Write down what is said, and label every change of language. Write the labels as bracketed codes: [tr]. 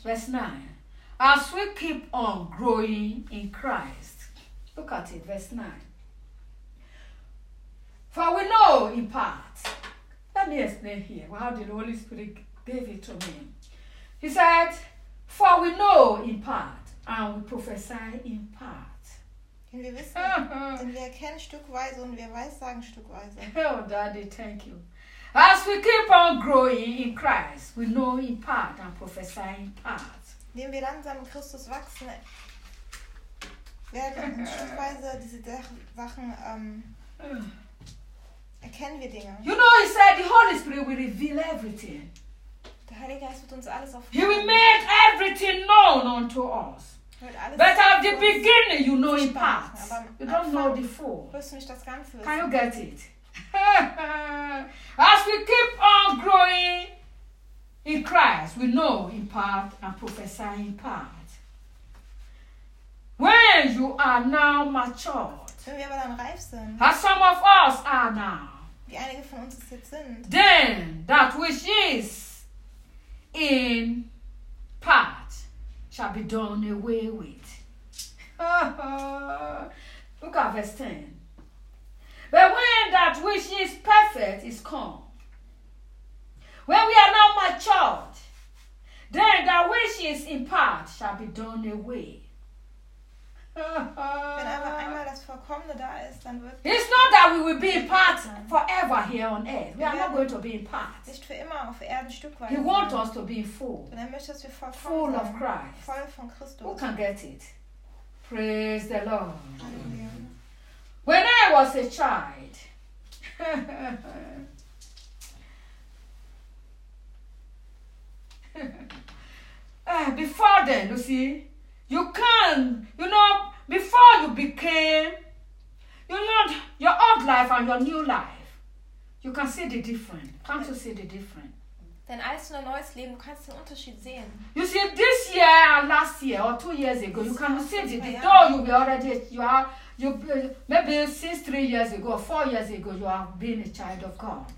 [en] Verse 9. As we keep on growing in Christ, look at it, verse 9. For we know in part, let me explain here, how did the Holy Spirit gave it to me? He said, for we know in part, and we prophesy in part. [de] Und wir wissen, und wir erkennen stückweise und wir weissagen stückweise. [en] Oh, Daddy, thank you. As we keep on growing in Christ, we know in part and prophesy in part. [de] Indem wir langsam in Christus wachsen, werden in Stückweise diese Sachen erkennen wir Dinge. [en] You know, he said the Holy Spirit will reveal everything. [de] Der Heilige Geist wird uns alles aufklären. [en] He will make everything known unto us. But at the beginning, you know in parts. You don't know the full. Can you get it? As we keep on growing in Christ, we know in part and prophesy in part. When you are now matured, as some of us are now, then that which is in part shall be done away with. Look at verse 10. But when that which is perfect is come, when we are now matured, then that which is in part shall be done away. [de] Wenn aber einmal das Vollkommene da ist, dann wird [en] it's not that we will be in part forever here on earth. We are not going to be in part. [de] Nicht für immer auf Erden stückweise. [en] He wants us to be full. [de] Und er möchte, dass wir vollkommen [en] full [de] sein, [en] of Christ. [de] Voll von Christus. [en] Who can get it? Praise the Lord. Amen. When I was a child, before then, you see, you can, you know, before you became, you learned your old life and your new life. You can see the difference. Can't you see the difference? [de] Denn als du ein neues Leben, du kannst den Unterschied sehen. [en] You see, this year and last year or 2 years ago, you can see it. Though you were already, maybe since 3 years ago or 4 years ago, you have been a child of God.